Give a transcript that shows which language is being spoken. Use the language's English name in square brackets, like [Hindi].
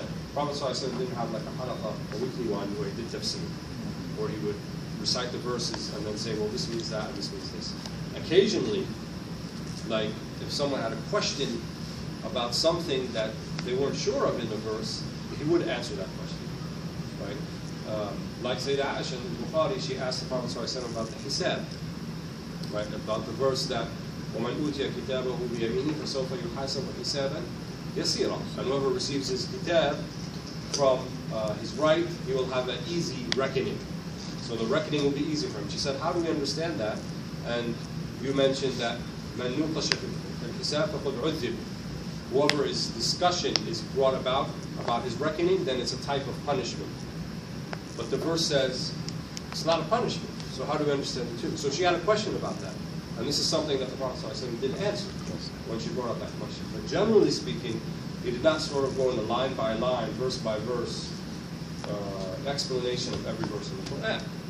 [English] The Prophet ﷺ didn't have like a halaqah, a weekly one, where he did tafsir, or he would recite the verses and then say, well, this means that, and this means this. Occasionally, like if someone had a question about something that they weren't sure of in the verse, he would answer that question, right? Like Sayyidah Aisha in Bukhari, she asked the Prophet ﷺ about the hisab, right? About the verse that [Arabic] وَمَنْ أُوتِيَ كِتَابَهُ بِيَمِينِهِ فَسَوْفَ يُحَاسَبُ حِسَابًا يَسِيرًا. [English] And whoever receives his kitab from his right, he will have an easy reckoning. So the reckoning will be easy for him. She said, how do we understand that? And you mentioned that [Arabic] مَنْ نُوقَشَ فِي الْحِسَابِ فَقَدْ عُذِّبَ. [English] Whoever his discussion is brought about his reckoning, then it's a type of punishment. But the verse says it's not a punishment. So how do we understand it too? So she had a question about that. And this is something that the Prophet ﷺ didn't answer when she brought up that question. But generally speaking, he did not sort of go in a line by line, verse by verse explanation of every verse in the Quran.